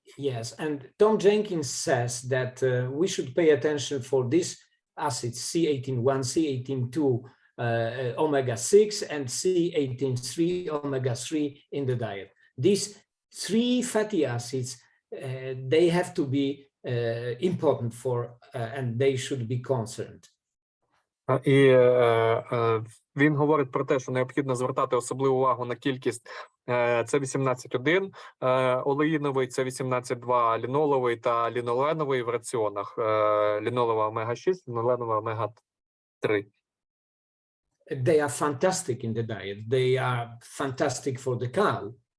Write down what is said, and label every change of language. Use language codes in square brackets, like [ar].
[en] Yes, and Tom Jenkins says that we should pay attention for these acids C18-1, C18-2, omega-6, and C18-3, omega-3 in the diet. These three fatty acids, they have to be important for and they should be concerned. [uk] І він говорить про те, що необхідно звертати особливу увагу на кількість С18-1, олеїновий, С18-2, ліноловий та ліноленовий в раціонах. Лінолова омега-6, ліноленова омега-3. [en] They are fantastic in the diet. They are fantastic for the cow.